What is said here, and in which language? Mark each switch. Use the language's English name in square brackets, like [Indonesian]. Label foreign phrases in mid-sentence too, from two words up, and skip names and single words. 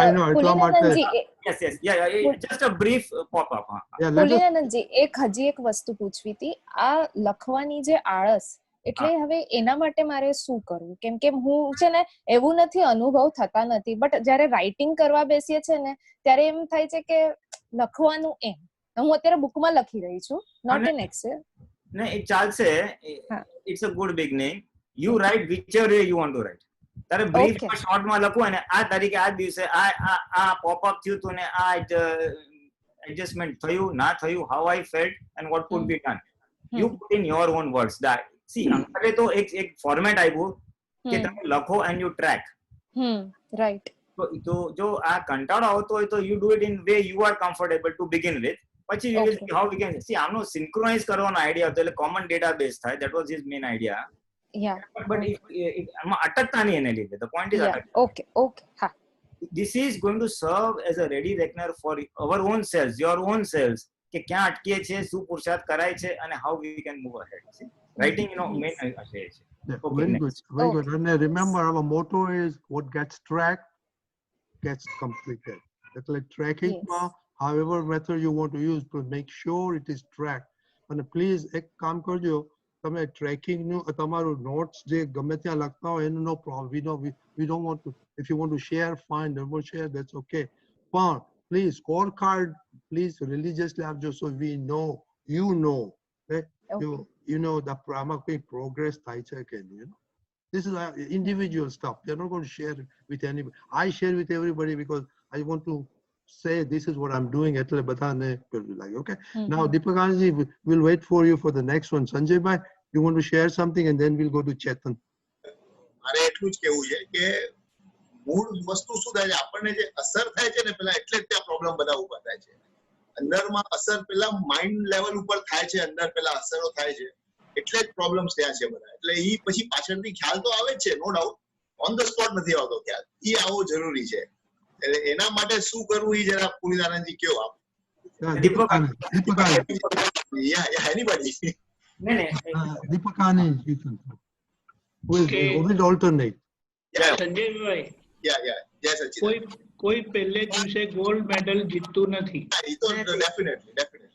[English] I know, [Gujarati] એટલા માટે [English] yes yes ya just a brief pop up. [Gujarati] પુલિનાનંદજી, હજી એક વસ્તુ પૂછવી હતી. આ લખવાની જે આળસ, એટલે હવે એના માટે મારે શું કરવું? કેમ કે હું છે ને, એવું નથી, અનુભવ થતા નથી, બટ જ્યારે રાઇટિંગ કરવા બેસીએ છે ને ત્યારે એમ થાય છે કે લખવાનું એમ. હું અત્યારે બુકમાં લખી રહી છું, [English] not an Excel. [Gujarati] ને એ ચાલશે, [English] it's a good beginning. you write whichever way you want to write. [Gujarati] તારે [English] brief shortમાં [Gujarati] લખવું અને આ તારીખે આ દિવસે આ પોપઅપ થયું તું ને આ એડજસ્ટમેન્ટ થયું ના થયું, [English] how I felt and what could be done. You put in your own words. That see, [Gujarati] અંકલે તો એક ફોર્મેટ આપ્યું કે તમે લખો [English] and you track. [Gujarati] રાઈટ. તો જો આ કંટાળો આવતો હોય તો [English] you do it in way you are comfortable to begin with. [Gujarati] પછી [English] you will see how we can see. [Gujarati] આનો સિન્ક્રોનાઇઝ કરવાનો આઈડિયા હતો, એટલે [English] common database [Gujarati] થાય. [English] That was his main idea. Yeah. [Gujarati] But આમાં અટકતા નહીં એને લીધે. [English] The point is okay. હા. This is going to serve as a ready reckoner for our own selves, your own selves, [Gujarati] કે ક્યાં અટકીએ છે, શું પુરુષાર્થ કરાય છે, અને [English] how we can move ahead. See, writing, you know, main છે. Very good, very good. And remember, our motto is what gets tracked gets completed. That's like tracking, however method you want to use, to make sure it is tracked. And please [Gujarati] એક કામ કરજો, તમે ટ્રેકિંગ નું તમારું નોટ્સ જે ગમે ત્યાં લખતા હોય એનું [English] no problem. We don't want to, if you want to share, fine, don't share, that's okay. પણ please scorecard, please religiously આપજો, so we know, you know, you know the [Gujarati] આમાં કોઈ [English] progress [Gujarati] થાય છે કે નહીં. [English] You know, this is individual stuff. We are not going to share with anybody. I share with everybody because I want to say this is what I'm doing. [Gujarati] એટલે બધાને [English] like, okay. Now Deepakanji, we'll wait for you for the next one. Sanjay bhai, you want to share something and then we'll go to Chetan. [Gujarati] મારે એટલું જ કેવું છે કે મૂળ વસ્તુ શું થાય છે, આપણને જે અસર થાય છે ને પેલા, એટલે જ ત્યાં પ્રોબ્લેમ બધા ઉભા થાય છે. અંદરમાં અસર પેલા માઇન્ડ લેવલ ઉપર થાય છે, અંદર પેલા અસરો થાય છે, એટલે જ પ્રોબ્લેમ્સ ત્યાં છે બધા. એટલે ઈ પછી પાછળથી ખ્યાલ તો આવે જ છે, [English] no doubt, on the spot [Gujarati] નથી આવતો ખ્યાલ. ઈ આવવો જરૂરી છે. એટલે એના માટે શું કરવું ઈ જરા પુલિનાનંદજી કયો આપ. [English] Anybody? Deepakani, we'll alternate. સંજયભાઈ, Yes, Sachin. [Gujarati] કોઈ પહેલે દિવસે ગોલ્ડ મેડલ જીતતું નથી. ઈ તો definitely.